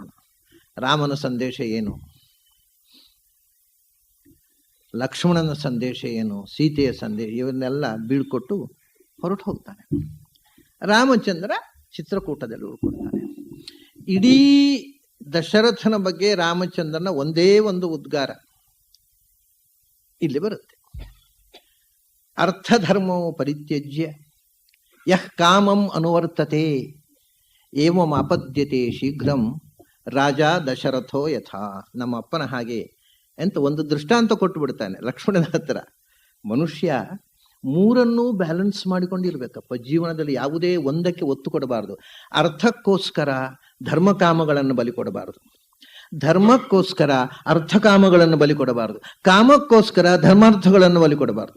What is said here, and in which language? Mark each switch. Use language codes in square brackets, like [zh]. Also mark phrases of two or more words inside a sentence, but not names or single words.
[kn] ರಾಮನ ಸಂದೇಶ ಏನು, ಲಕ್ಷ್ಮಣನ ಸಂದೇಶ ಏನು, ಸೀತೆಯ ಸಂದೇಶ, ಇವನ್ನೆಲ್ಲ ಬೀಳ್ಕೊಟ್ಟು ಹೊರಟು ಹೋಗ್ತಾನೆ. ರಾಮಚಂದ್ರ ಚಿತ್ರಕೂಟದಲ್ಲಿ ಉಳ್ಕೊಳ್ತಾನೆ. ಇಡೀ ದಶರಥನ ಬಗ್ಗೆ ರಾಮಚಂದ್ರನ ಒಂದೇ ಒಂದು ಉದ್ಗಾರ ಇಲ್ಲಿ ಬರುತ್ತೆ. [sa] ಅರ್ಥಧರ್ಮೋ ಪರಿತ್ಯಜ್ಯ ಯಃ ಕಾಮಂ ಅನುವರ್ತತೆ ಏವಂ ಅಪದ್ಯತೆ ಶೀಘ್ರಂ ರಾಜ ದಶರಥೋ ಯಥಾ. [kn] ನಮ್ಮ ಅಪ್ಪನ ಹಾಗೆ ಅಂತ ಒಂದು ದೃಷ್ಟಾಂತ ಕೊಟ್ಟು ಬಿಡ್ತಾನೆ ಲಕ್ಷ್ಮಣನ ಹತ್ರ. ಮನುಷ್ಯ ಮೂರನ್ನೂ ಬ್ಯಾಲೆನ್ಸ್ ಮಾಡಿಕೊಂಡಿರ್ಬೇಕಪ್ಪ ಜೀವನದಲ್ಲಿ. ಯಾವುದೇ ಒಂದಕ್ಕೆ ಒತ್ತು ಕೊಡಬಾರದು. ಅರ್ಥಕ್ಕೋಸ್ಕರ ಧರ್ಮಕಾಮಗಳನ್ನು ಬಲಿ ಕೊಡಬಾರದು, ಧರ್ಮಕ್ಕೋಸ್ಕರ ಅರ್ಥಕಾಮಗಳನ್ನು ಬಲಿ ಕೊಡಬಾರದು, ಕಾಮಕ್ಕೋಸ್ಕರ ಧರ್ಮಾರ್ಥಗಳನ್ನು ಬಲಿ ಕೊಡಬಾರದು.